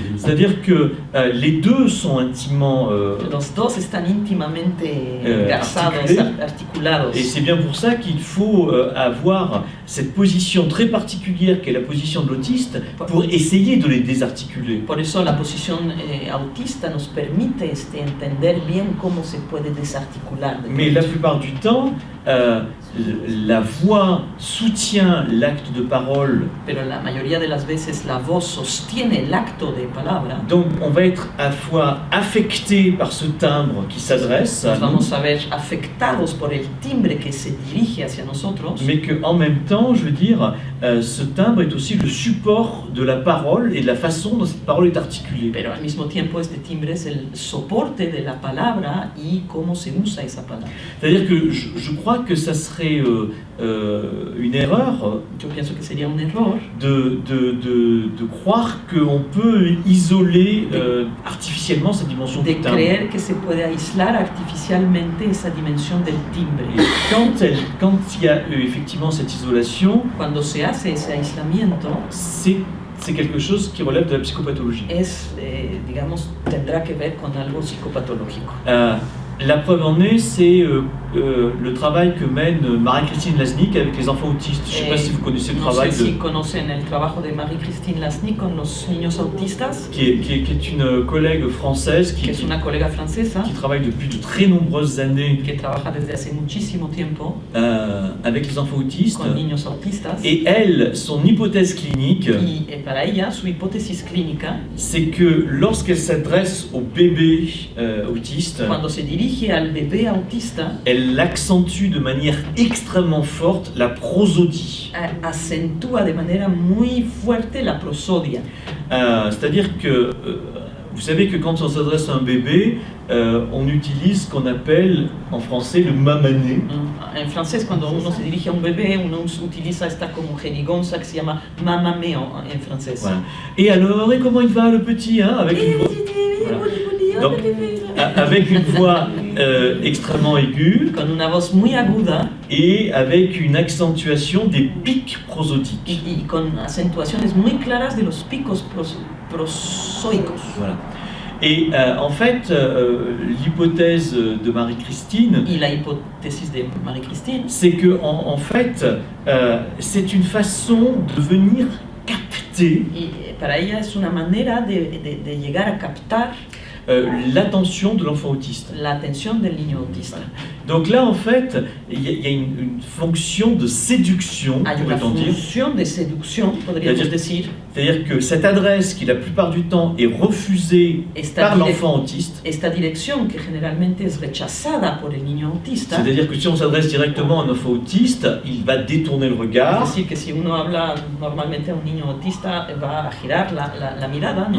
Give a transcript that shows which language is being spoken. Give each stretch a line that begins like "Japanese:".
French: C'est-à-dire que les deux sont intimement
Spanish: Los dos están íntimamente engarzados, articulados.
French: et c'est bien pour ça qu'il faut avoir cette position très particulière qu'est la position de l'autiste pour essayer de les désarticuler.
Spanish: Por eso la posición autista nos permite entender bien cómo se puede desarticular.
French: Mais la plupart du temps, la voix soutient l'acte de parole.
Spanish: Pero la mayoría de las veces la voz sostiene el acto de palabra.
French: Donc on va être à la fois affecté par ce timbre qui s'adresse à
Spanish: Nos
French: nous,
Spanish: vamos a ver afectados por el timbre que se dirige hacia nosotros.
French: mais qu'en même temps, je veux dire, ce timbre est aussi le support de la parole et de la façon dont cette parole est articulée.
Spanish: Pero al mismo tiempo este timbre es el soporte de la palabra y cómo se usa esa palabra.
French: C'est-à-dire que je crois que ça serait une erreur
Spanish: Yo pienso que sería un error
French: de croire qu'on peut isoler artificiellement cette dimension de du timbre.
Spanish: creer que se puede aislar artificialmente esa dimensión del timbre.
French: Et quand il y a effectivement cette isolation,
Spanish: Cuando se hace ese aislamiento,
French: c'est quelque chose qui relève de la psychopathologie.
Spanish: digamos, tendrá que ver con algo psicopatológico.
French: La preuve en est, c'est le travail que mène Marie-Christine Lasnik avec les enfants autistes. Je ne sais pas si vous connaissez le
Spanish: No
French: travail
Spanish: sé si conocen el trabajo de Marie-Christine Lasnik con los niños autistas,
French: qui est une collègue française
Spanish: que es una colega francesa
French: qui travaille depuis de très nombreuses années
Spanish: que trabaja desde hace muchísimo tiempo
French: avec les enfants autistes.
Spanish: con niños autistas.
French: Et elle, son hypothèse clinique,
Spanish: Y para ella, su hipótesis clínica,
French: c'est que lorsqu'elle s'adresse au bébé autiste,
Spanish: cuando se dirige al bebé autista,
French: elle accentue de manière extrêmement forte la prosodie.
Spanish: acentúa de manera muy fuerte la prosodia.
French: C'est-à-dire que vous savez que quand on s'adresse à un bébé, on utilise ce qu'on appelle en français le mamané.
Spanish: En francés, cuando uno se dirige a un bebé, uno utiliza esta como jerigonza que se llama mamameo en francés.
French: Voilà. Et alors, et comment il va le petit, hein, avec une voix, voilà. Donc, avec une voix extrêmement aiguë
Spanish: Con una voz muy aguda
French: et avec une accentuation des pics prosodiques.
Spanish: y con acentuaciones muy claras de los picos prosoicos.
French: Voilà. Et en fait, l'hypothèse de Marie-Christine,
Spanish: Y la hipótesis de Marie-Christine
French: c'est que en fait, c'est une façon de venir capter
Spanish: y para ella es una manera de llegar a captar
French: l'attention de l'enfant autiste.
Spanish: la atención del niño autista.
French: Donc là, en fait, il y a une fonction de séduction,
Spanish: Hay una
French: pourrait-on dire.
Spanish: función de seducción, podríamos
French: C'est-à-dire-
Spanish: decir.
French: C'est-à-dire que cette adresse, qui la plupart du temps est refusée par l'enfant autiste,
Spanish: Esta dirección que generalmente es rechazada por el niño autista,
French: c'est-à-dire que si on s'adresse directement à un enfant autiste, il va détourner le regard,
Spanish: es decir, que si uno habla normalmente a un niño autista, va a girar la mirada, ¿no?